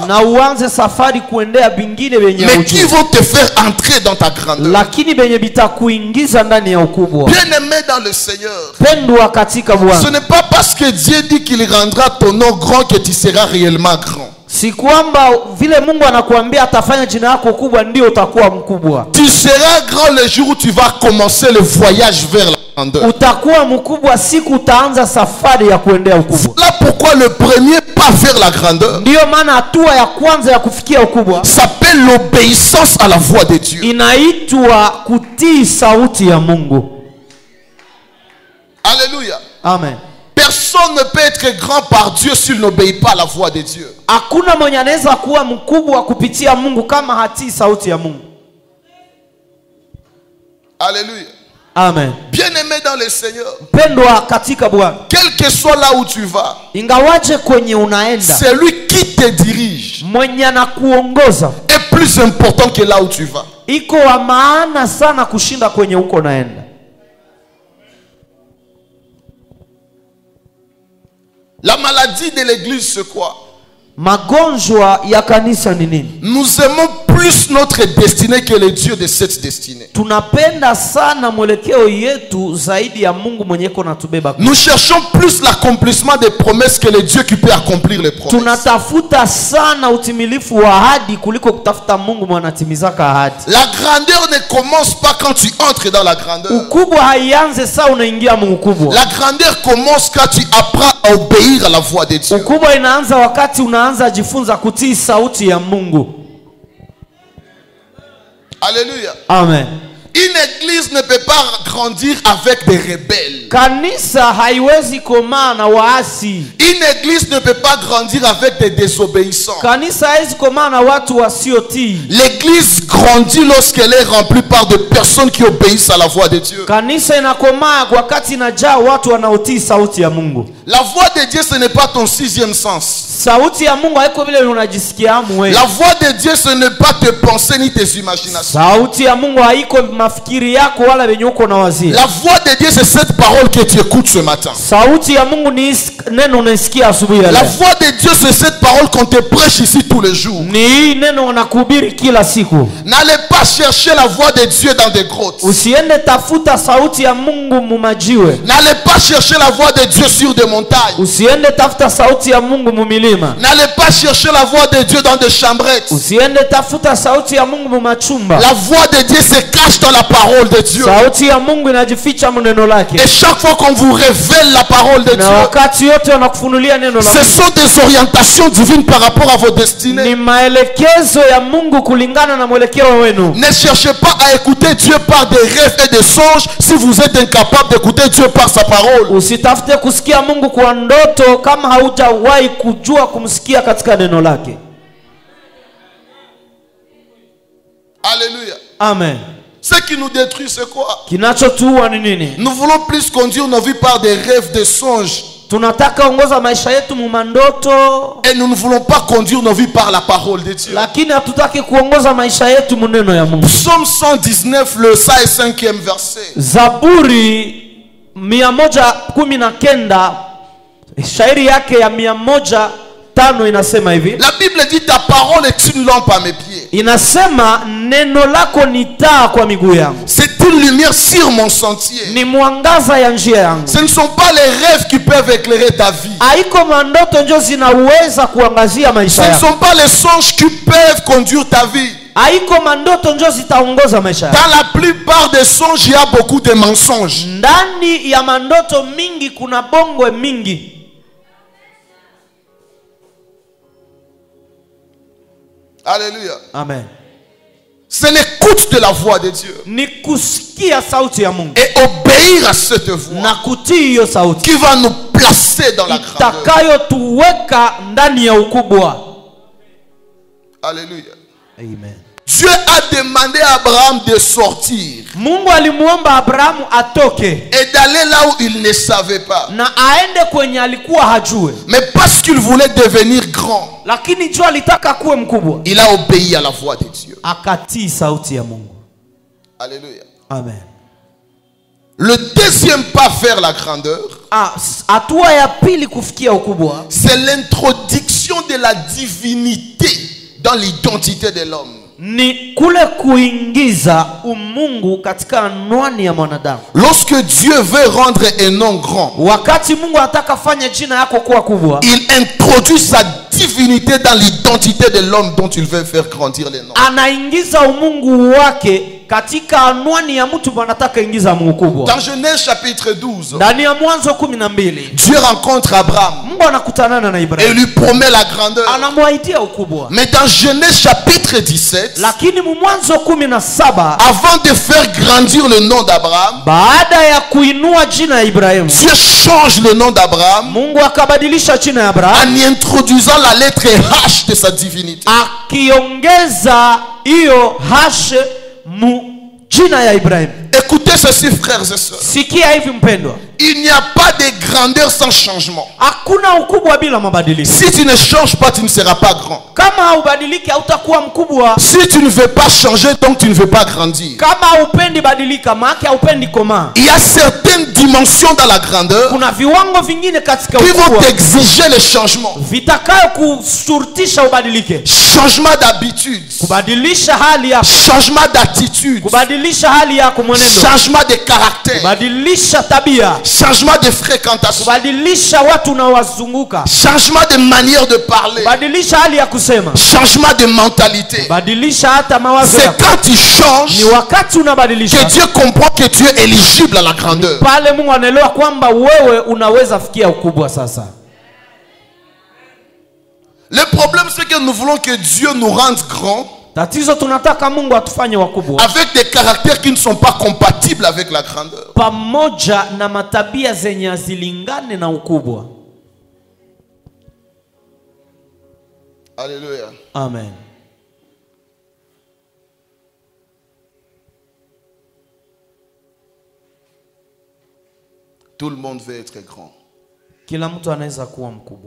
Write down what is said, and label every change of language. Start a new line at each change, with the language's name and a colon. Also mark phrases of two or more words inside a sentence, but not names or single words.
Swahili: na uanze safari kuendea bingine yenye
French: mais qui
Swahili: hujui,
French: vont te faire entrer dans ta grandeur.
Swahili: lakini benye bitakuingiza ndani ya ukubwa.
French: Bien-aimé dans le Seigneur,
Swahili: Pendwa katika
French: ce
Swahili: Bwana,
French: n'est pas parce que Dieu dit qu'il rendra ton nom grand que tu seras réellement grand.
Swahili: si kwamba vile Mungu anakuambia atafanya jina lako kubwa ndio utakuwa mkubwa.
French: Tu seras grand le jour où tu vas commencer le voyage vers la grandeur.
Swahili: Utakuwa mkubwa siku utaanza safari ya kuendea ukubwa.
French: Voilà pourquoi le premier pas vers la grandeur
Swahili: Ndiyo maana hatua ya kwanza ya kufikia ukubwa
French: s'appelle l'obéissance à la voix de Dieu.
Swahili: inaitwa kutii sauti ya Mungu.
French: Alléluia.
Swahili: Amen.
French: Personne ne peut être grand par Dieu s'il n'obéit pas à la voix de Dieu.
Swahili: Hakuna mwenye anaweza kuwa mkubwa kupitia Mungu kama hatii sauti ya Mungu.
French: Alléluia.
Swahili: Amen.
French: Bien-aimé dans le Seigneur,
Swahili: Pendwa katika Bwana,
French: quel que soit là où tu vas,
Swahili: ingawaje kwenye unaenda,
French: c'est lui qui te dirige
Swahili: mwenye anakuongoza
French: est plus important que là où tu vas.
Swahili: iko wa maana sana kushinda kwenye uko naenda.
French: La maladie de l'église, c'est quoi?
Swahili: Magonjwa ya kanisa ni nini?
French: Nous aimons plus notre destinée que le Dieu de cette destinée.
Swahili: Tunapenda sana mwelekeo yetu zaidi ya Mungu mwenye iko natubeba.
French: Nous cherchons plus l'accomplissement des promesses que le Dieu qui peut accomplir les promesses.
Swahili: Tunatafuta sana utimilifu wa ahadi kuliko kutafuta Mungu mwenye anatimizaka ahadi.
French: La grandeur ne commence pas quand tu entres dans la grandeur.
Swahili: Ukubwa haianze saa unaingia mu ukubwa.
French: La grandeur commence quand tu apprends à obéir à la voix de Dieu.
Swahili: Ukubwa inaanza wakati unaanza jifunza kutii sauti ya Mungu.
French: Alléluia.
Swahili: Amen.
French: Une église ne peut pas grandir avec des rebelles.
Swahili: Kanisa haiwezi komaa na waasi.
French: Une église ne peut pas grandir avec des désobéissants.
Swahili: Kanisa haiwezi komaa na watu wasiotii.
French: L'église grandit lorsqu'elle est remplie par des personnes qui obéissent à la voix de Dieu.
Swahili: Kanisa inakomaa wakati inajaa watu wanaotii sauti ya Mungu.
French: La voix de Dieu, ce n'est pas ton sixième sens.
Swahili: Sauti ya Mungu haiko vile unajisikia amwe.
French: La voix de Dieu, ce n'est pas tes pensées ni tes imaginations.
Swahili: Sauti ya Mungu haiko mafikiri yako wala venye uko na wazia.
French: La voix de Dieu, c'est cette parole que tu écoutes ce matin.
Swahili: Sauti ya Mungu ni neno unasikia asubuhi ya
French: La
Swahili: leo.
French: voix de Dieu, c'est cette parole qu'on te prêche ici tous les jours.
Swahili: Ni hii neno unakuhubiri kila siku.
French: N'allez pas chercher la voix de Dieu dans des grottes.
Swahili: Usiende tafuta sauti ya Mungu mumajiwe.
French: N'allez pas chercher la voix de Dieu sur des montagnes.
Swahili: Usiende tafuta sauti ya Mungu mumilima.
French: N'allez pas chercher la voix de Dieu dans des chambrettes.
Swahili: Usiende tafuta sauti ya Mungu mumachumba.
French: La voix de Dieu se cache dans la parole de Dieu.
Swahili: Sauti ya Mungu inajificha mu neno lake.
French: Et chaque fois qu'on vous révèle la parole de
Swahili: Na
French: Dieu,
Swahili: wakati yote wanakufunulia neno la
French: ce
Swahili: Mungu.
French: sont des orientations divines par rapport à vos destinées.
Swahili: Ni maelekezo ya Mungu kulingana na mwelekeo wenu.
French: Ne cherchez pas à écouter Dieu par des rêves et des songes si vous êtes incapable d'écouter Dieu par sa parole.
Swahili: Usitafute kusikia Mungu kwa ndoto kama haujawahi kujua kumsikia katika neno lake.
French: Alléluia.
Swahili: Amen.
French: Ce qui nous détruit, c'est quoi?
Swahili: Kinachotuua ni nini?
French: Nous voulons plus conduire nos vies par des rêves, des songes.
Swahili: Tunataka ongoza maisha yetu mu mandoto,
French: Et nous ne voulons pas conduire nos vies par la parole de Dieu.
Swahili: lakini hatutaki kuongoza maisha yetu mu neno ya Mungu.
French: Psaume 119, le 105e verset.
Swahili: Zaburi 119 shairi yake ya 105 inasema hivi.
French: La Bible dit ta parole est une lampe à mes pieds.
Swahili: Inasema neno lako ni taa kwa miguu yangu.
French: C'est une lumière sur mon sentier.
Swahili: Ni mwangaza ya njia yangu.
French: Ce ne sont pas les rêves qui peuvent éclairer ta vie.
Swahili: Haiko mandoto ndio zinaweza kuangazia
French: Ce
Swahili: maisha
French: ne
Swahili: yako.
French: sont pas les songes qui peuvent conduire ta vie.
Swahili: Haiko mandoto ndio zitaongoza maisha yako.
French: Dans la plupart des songes, il y a beaucoup de mensonges.
Swahili: Ndani ya mandoto mingi kuna bongwe mingi.
French: Alléluia.
Swahili: Amen.
French: C'est l'écoute de la voix de Dieu
Swahili: Ni kusikia sauti ya Mungu
French: et obéir à cette voix
Swahili: na kutii hiyo sauti
French: qui va nous placer dans la grandeur.
Swahili: itakayotuweka ndani ya ukubwa.
French: Alléluia.
Swahili: Amen.
French: Dieu a demandé à Abraham de sortir
Swahili: Mungu alimuomba Abrahamu atoke
French: et d'aller là où il ne savait pas.
Swahili: na aende kwenye alikuwa hajue,
French: Mais parce qu'il voulait devenir grand,
Swahili: lakini jua alitaka kuwe mkubwa,
French: il a obéi à la voix de Dieu.
Swahili: akatii sauti ya Mungu.
French: Alléluia.
Swahili: Amen.
French: Le deuxième pas vers la grandeur,
Swahili: Hatua ya pili kufikia ukubwa,
French: c'est l'introduction de la divinité dans l'identité de l'homme.
Swahili: ni kule kuingiza umungu katika anwani ya mwanadamu.
French: Lorsque Dieu veut rendre un nom grand,
Swahili: Wakati Mungu anataka fanya jina yako kuwa kubwa,
French: il introduit sa divinité dans l'identité de l'homme dont il veut faire grandir les noms.
Swahili: anaingiza umungu wake katika anwani ya mtu anataka ingiza Mungu kubwa.
French: Dans Genèse chapitre 12,
Swahili: Ndani ya Mwanzo 12,
French: Dieu rencontre Abraham
Swahili: Mungu anakutana na
French: et
Swahili: Ibrahimu,
French: lui promet la grandeur.
Swahili: anamwaidia ukubwa.
French: Mais dans Genèse chapitre 17,
Swahili: Lakini Mwanzo 17,
French: avant de faire grandir le nom d'Abraham,
Swahili: baada ya kuinua jina ya Ibrahimu,
French: Dieu change le nom d'Abraham
Swahili: Mungu akabadilisha jina ya Abrahamu,
French: en y introduisant la lettre H de sa divinité.
Swahili: akiongeza hiyo hashe mu jina ya Ibrahimu.
French: Écoutez ceci, frères et sœurs.
Swahili: Sikia hivi mpendwa,
French: Il n'y a pas de grandeur sans changement.
Swahili: hakuna ukubwa bila mabadiliko.
French: Si tu ne changes pas, tu ne seras pas grand.
Swahili: Kama haubadiliki hautakuwa mkubwa.
French: Si tu ne veux pas changer, donc tu ne veux pas grandir.
Swahili: Kama haupendi badilika, maana haupendi komaa.
French: Il y a certaines dimensions dans la grandeur
Swahili: Kuna viwango vingine katika
French: qui vont
Swahili: ukubwa
French: t'exiger le changement.
Swahili: vitakayo kusurutisha ubadilike.
French: Changement d'habitude,
Swahili: Kubadilisha hali yako,
French: changement d'attitude,
Swahili: kubadilisha hali yako mwenendo,
French: changement de caractère,
Swahili: kubadilisha tabia,
French: changement de fréquentation,
Swahili: kubadilisha watu unaowazunguka,
French: changement de manière de parler,
Swahili: kubadilisha hali ya kusema,
French: changement de mentalité.
Swahili: kubadilisha hata mawazo
French: C'est
Swahili: yako.
French: quand tu changes
Swahili: Ni wakati
French: que
Swahili: unabadilisha
French: Dieu comprend que tu es éligible à la grandeur.
Swahili: pale Mungu anaelewa kwamba wewe unaweza fikia ukubwa sasa.
French: Le problème, c'est que nous voulons que Dieu nous rende grands
Swahili: Tatizo tunataka Mungu atufanye wakubwa
French: avec des caractères qui ne sont pas compatibles avec la grandeur.
Swahili: pamoja na matabia zenye zilingane na ukubwa.
French: Alléluia.
Swahili: Amen.
French: Tout le monde veut être grand,
Swahili: Kila mtu anaweza kuwa mkubwa,